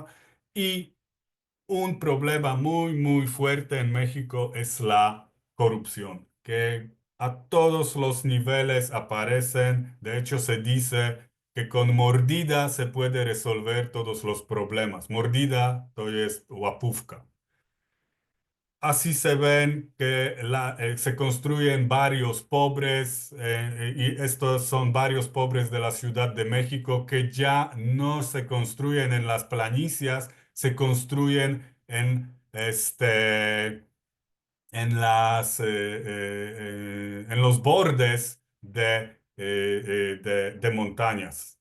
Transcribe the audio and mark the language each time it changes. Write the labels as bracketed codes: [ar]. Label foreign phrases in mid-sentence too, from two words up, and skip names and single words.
[es] Y un problema muy, muy fuerte en México es la corrupción, que a todos los niveles aparecen. De hecho, se dice que con mordida se puede resolver todos los problemas. Mordida, [pl] to jest łapówka. [es] Así se ven que se construyen barrios pobres, y estos son barrios pobres de la Ciudad de México que ya no se construyen en las planicies, se construyen en los bordes de montañas.